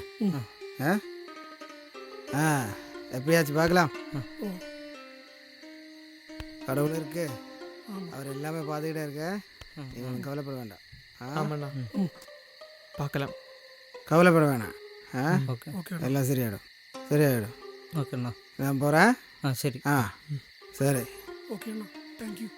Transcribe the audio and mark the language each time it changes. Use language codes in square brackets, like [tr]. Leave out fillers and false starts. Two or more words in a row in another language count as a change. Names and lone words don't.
[ta] ஆ ஆ எப்படியாச்சும் பார்க்கலாம். கடவுள் இருக்கு, அவர் எல்லாமே பார்த்துக்கிட்டே இருக்க, நீங்கள் ஒன்றும் கவலைப்பட வேண்டாம். ஆமாண்ணா, பார்க்கலாம். கவலைப்பட வேணாம். [ml] ഓക്കെ ഓക്കെ [ta] எல்லாம் சரியாயிடும், சரியாயிடும். [ml] ഓക്കെ അണ്ണാ. [ta] நான் போகிறேன். [ml] ശരി. [ta] சரி [ml] ഓക്കെ അണ്ണാ, [en] thank you.